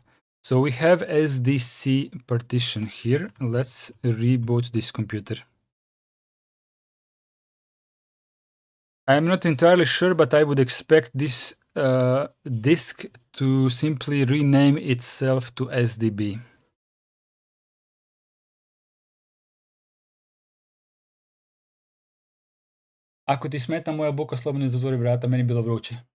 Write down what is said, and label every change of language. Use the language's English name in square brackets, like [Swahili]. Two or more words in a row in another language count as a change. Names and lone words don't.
[English] So we have SDC partition here. Let's reboot this computer. I'm not entirely sure, but I would expect this disk to simply rename itself to SDB. [Serbian] Ako ti smeta moja buka, slobodno zatvori vrata, meni je bilo vruće.